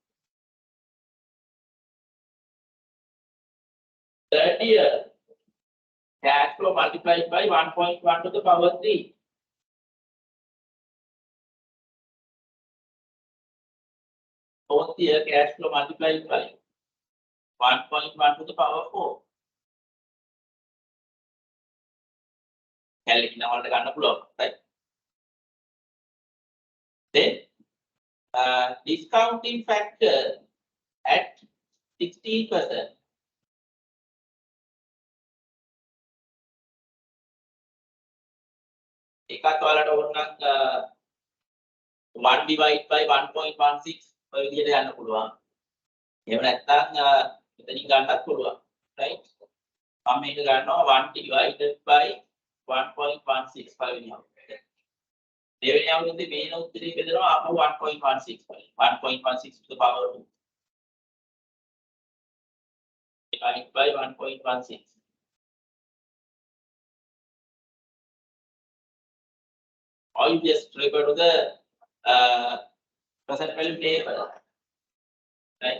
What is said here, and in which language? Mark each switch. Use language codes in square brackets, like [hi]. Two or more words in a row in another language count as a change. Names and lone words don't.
[en] Third year cash flow multiplied by 1.1 to the power 3. Fourth year cash flow multiplied by 1.1 to the power 4. [si] Calculate ගන්න පුළුවන්, right? [en] Then discounting factor at 16%. [si] එකත් ඔයාලට ඕනනම් [en] 1 divide by 1.16 [si] ඔය විදිහට යන්න පුළුවන්. එහෙම නැත්නම් මෙතනින් ගන්නත් පුළුවන්. right? මම මේක ගන්නවා [en] 1 divided by 1.16 [si] පළවෙනි අවුරුද්දේ. දෙවෙනි අවුරුද්දේ මේන උත්තරේ බෙදනවා අපව 1.16 වලින්. [en] 1.16 to the power 2 divided by 1.16. Or you just refer to the present value table, right?